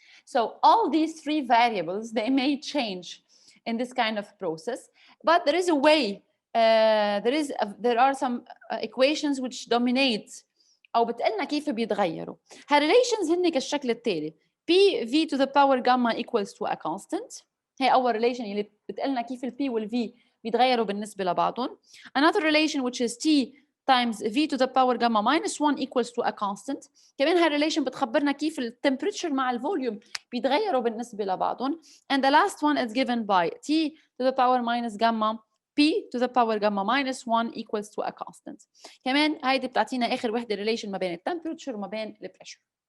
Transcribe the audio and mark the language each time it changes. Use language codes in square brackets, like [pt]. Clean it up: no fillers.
[en] So all these 3 variables, they may change in this kind of process, but there is a way, there are some equations which dominate [ar] أو بتقلنا كيف بيتغيروا. هالrelations هن كالشكل التالي: [en] P V to the power gamma equals to a constant. [ar] هي أول relation اللي بتقلنا كيف ال P وال V بيتغيروا بالنسبة لبعضهم. [en] Another relation which is T times V to the power gamma minus 1 equals to a constant. [ar] كمان هالrelation بتخبرنا كيف ال temperature مع ال volume بيتغيروا بالنسبة لبعضهم. [en] And the last one is given by T to the power minus gamma P to the power gamma minus 1 equals to a constant. [ar] كمان هيدي بتعطينا آخر وحدة relation ما بين ال temperature وما بين ال pressure.